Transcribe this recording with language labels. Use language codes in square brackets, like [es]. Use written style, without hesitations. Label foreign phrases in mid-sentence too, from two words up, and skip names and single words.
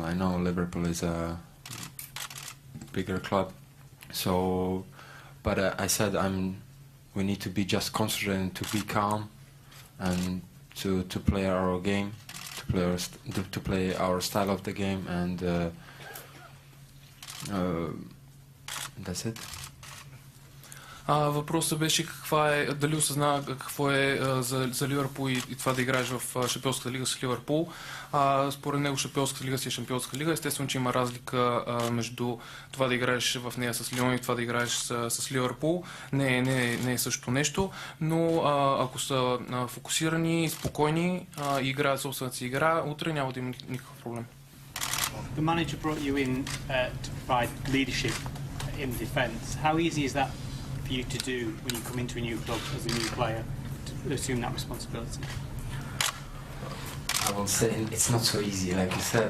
[en] I know Liverpool is a bigger club, so but I said we need to be just concentrated, to be calm, and to play our game, to play our style of the game, and that's it. [bg] Въпросът беше дали осъзнава какво е за Ливърпул и това да играеш в Шампионската лига с Ливърпул. Според него Шампионската лига си е Шампионска лига. Естествено, че има разлика между това да играеш в нея с Лион и това да играеш с Ливърпул. Не е също нещо, но ако са фокусирани и спокойни и играят собствената си игра, утре няма да има никакъв проблем. [en] The manager brought you in to provide leadership in defence. How easy is that for you to do when you come into a new club as a new player, to assume that responsibility? I will say it's not so easy, like you said.